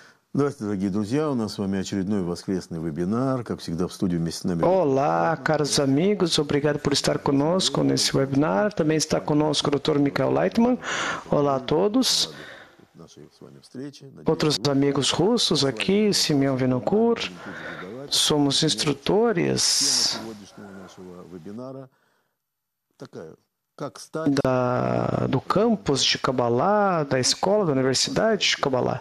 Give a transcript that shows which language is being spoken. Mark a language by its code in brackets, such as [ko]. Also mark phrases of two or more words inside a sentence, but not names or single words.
[ru] Здравствуйте, дорогие друзья. У нас с вами очередной воскресный вебинар. Как всегда, в студии вместе с нами. [pt] Olá, caros amigos. Obrigado por estar conosco nesse webinar. Também está conosco o Dr. Michael Leitman. Olá a todos. Outros amigos russos aqui, Simeon Vinokur. Somos instrutores do campus de Kabbalah, da escola, da universidade de Kabbalah.